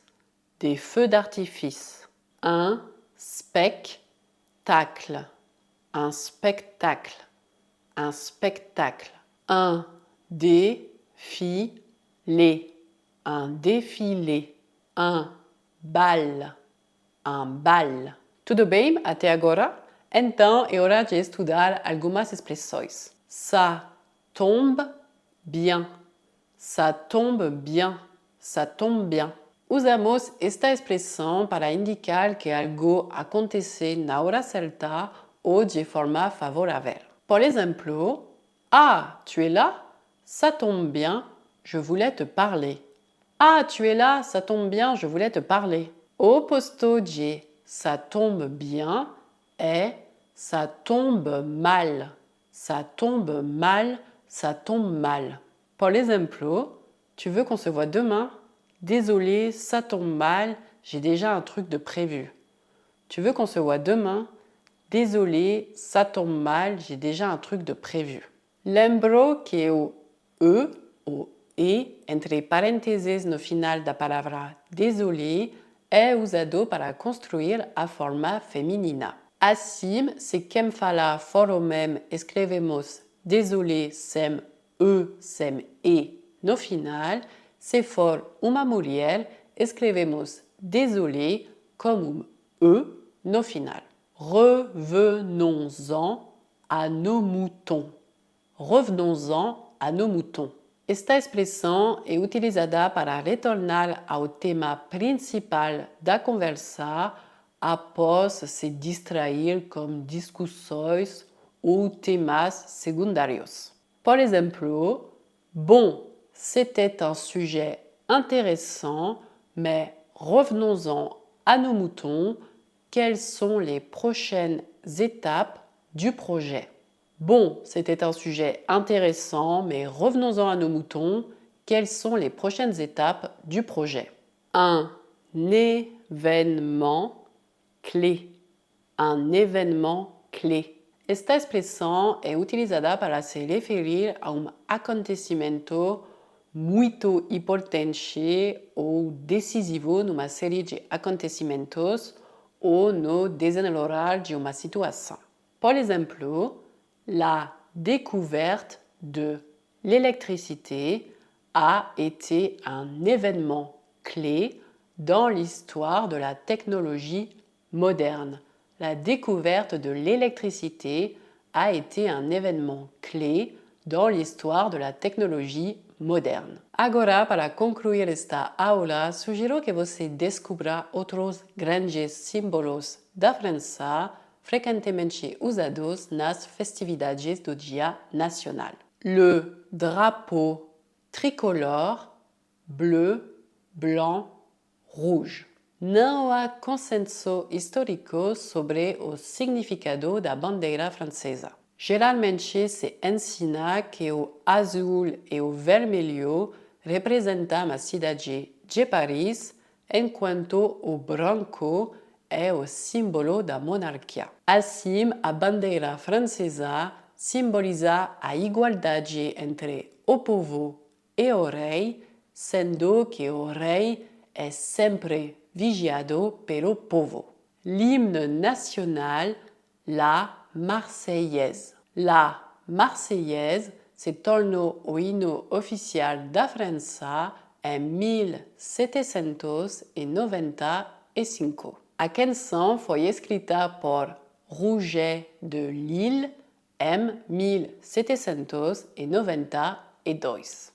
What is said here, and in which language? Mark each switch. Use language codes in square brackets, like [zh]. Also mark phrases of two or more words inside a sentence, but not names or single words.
[fr] Des feux d'artifice. Un spectacle. Un spectacle. Un spectacle. Un défilé. Un défilé. Un bal. Un bal. [pt] Tudo bem até agora? Então é hora de estudar algumas expressões. [fr] Ça tombe bien. Ça tombe bien. Ça tombe bien. [pt] Usamos esta expressão para indicar que algo acontece na hora certa ou de forma favorável. Por exemplo, [fr] ah, tu es là? Ça tombe bien, je voulais te parler. Ah, tu es là? Ça tombe bien, je voulais te parler. [pt] O oposto de [fr] ça tombe bien [pt] est [fr] ça tombe mal. Ça tombe mal, ça tombe mal. Par exemple, tu veux qu'on se voit demain? Désolé, ça tombe mal, j'ai déjà un truc de prévu. Tu veux qu'on se voit demain? Désolé, ça tombe mal, j'ai déjà un truc de prévu. [pt] Lembro que o e ou e entre parênteses no final da palavra désolé é usado para construir a forma feminina. Assim, se quem fala for homem escrevemos désolé sem e no final, se for uma mulher escrevemos désolé com e no final. [fr] Revenons-en à nos moutons. Revenons-en à nos moutons. [pt] Esta expressão é utilizada para retornar ao tema principal da conversa após se distrair com discussões ou temas secundários. Por exemplo, [fr] bon, c'était un sujet intéressant, mais revenons-en à nos moutons. Quelles sont les prochaines étapes du projet? Bon, c'était un sujet intéressant, mais revenons-en à nos moutons. Quelles sont les prochaines étapes du projet? Un événement clé. Un événement clé. [pt] Esta expressão é utilizada para se referir a acontecimento muito importante ou decisivo numa série de acontecimentos ou no desenrolar de uma situação. Por exemplo, [fr] la découverte de l'électricité a été un événement clé dans l'histoire de la technologie moderne. La découverte de l'électricité a été un événement clé dans l'histoire de la technologie moderne. [pt] Agora, para concluir esta aula, sugiro que você descubra outros grandes símbolos da França frequentemente usados nas festividades do Dia Nacional. [fr] Le drapeau tricolore bleu, blanc, rouge. [pt] Não há consenso histórico sobre o significado da bandeira francesa. Geralmente se ensina que o azul e o vermelho representam a cidade de Paris, enquanto o branco é o símbolo da monarquia. Assim, a bandeira francesa simboliza a igualdade entre o povo e o rei, sendo que o rei é sempre vigiado pelo povo. [fr] L'hymne national, la Marseillaise. [pt] La Marseillaise se tornou o hino oficial da França em 1795. A canção foi escrita por Roger de Lille em 1792.